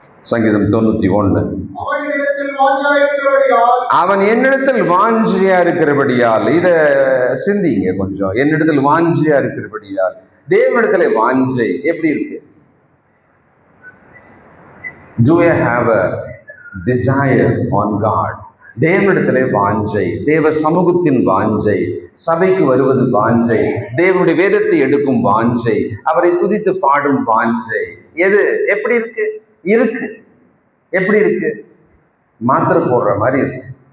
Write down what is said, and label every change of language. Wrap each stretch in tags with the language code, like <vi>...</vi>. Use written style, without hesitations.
<ta>சங்கீதம் 91. அவன் என்னிடத்தில் வாஞ்சியா இருக்கிறபடியால், இத சிந்திங்க கொஞ்சம். என்னிடத்தில் வாஞ்சியா இருக்கிறபடியால், தேவனிடத்துல வாஞ்சை எப்படி இருக்கு?</ta> <en>Do you have a desire on God?</en> <ta>தேவனிடத்திலே வாஞ்சை, தேவ சமூகத்தின் வாஞ்சை, சபைக்கு வருவது வாஞ்சை, தேவனுடைய வேதத்தை எடுக்கும் வாஞ்சை, அவரை துதித்து பாடும் வாஞ்சை. எது எப்படி இருக்கு? எப்படி இருக்கு? மாத்திரை போடுற மாதிரி இருக்கு.</ta>